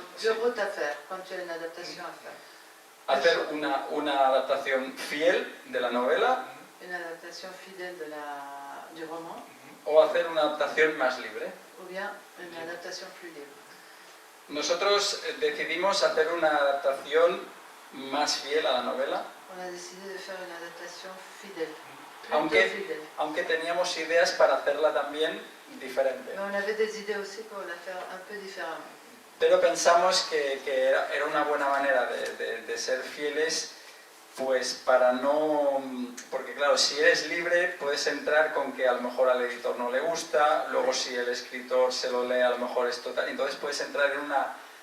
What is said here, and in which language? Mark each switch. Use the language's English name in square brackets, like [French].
[French] deux routes à faire quand tu as une adaptation à faire. [Spanish] hacer una adaptación fiel de la novela [French] Une adaptation fidèle du roman [Spanish] o hacer una adaptación más libre. [French] ou bien une adaptation plus libre. [Spanish] Nosotros decidimos hacer una adaptación más fiel a la novela, [French] On a décidé de faire une adaptation fidèle. [Spanish] Aunque- [French] Plutôt fidèle. [Spanish] aunque teníamos ideas para hacerla también diferente. [French] Mais on avait des idées aussi pour la faire un peu différemment. [Spanish] Pero pensamos que era una buena manera de ser fieles, pues para no... Porque claro, si eres libre puedes entrar con que a lo mejor al editor no le gusta, luego si el escritor se lo lee a lo mejor es total... Entonces puedes entrar en una